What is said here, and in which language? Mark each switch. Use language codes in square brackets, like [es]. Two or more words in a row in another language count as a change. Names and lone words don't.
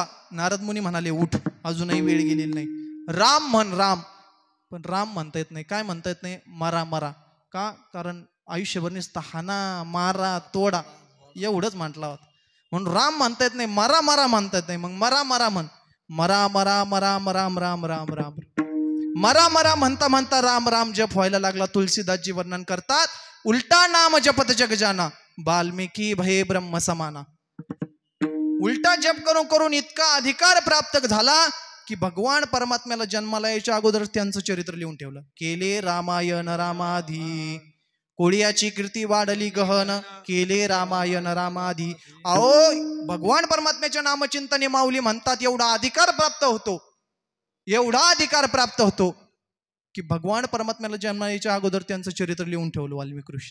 [mr] नारद मुनी म्हणाले, उठ, अजूनही वेळ गेलेली नाही. राम म्हण, राम. पण राम म्हणता येत नाही. काय म्हणता येत नाही? मरा मरा. का? कारण आयुष्यभर नुसता हाना मारा तोडा एवढंच म्हटला होता, म्हणून राम म्हणता येत नाही. मरा मरा म्हणता येत नाही. मग मरा मरा म्हण. मरा मरा मरा मरा राम राम राम. मरा मरा म्हणता म्हणता राम राम जप व्हायला लागला. तुलसीदासजी वर्णन करतात, [awa] उलटा नाम जपत जग जाना, वाल्मिकी भये ब्रह्म समाना. [mr] उलटा जप करून करून इतका अधिकार प्राप्त झाला की भगवान परमात्म्याला जन्माला यायच्या अगोदर त्यांचं चरित्र लिहून ठेवलं. केले रामायण रामाधी, कोळियाची कीर्ती वाढली गहन, केले रामायण रामाधी. अहो भगवान परमात्म्याच्या नामचिंतने माऊली म्हणतात एवढा अधिकार प्राप्त होतो, एवढा अधिकार प्राप्त होतो की भगवान परमात्म्याला जन्माला यायच्या अगोदर त्यांचं चरित्र लिहून ठेवलं वाल्मिकी ऋषी.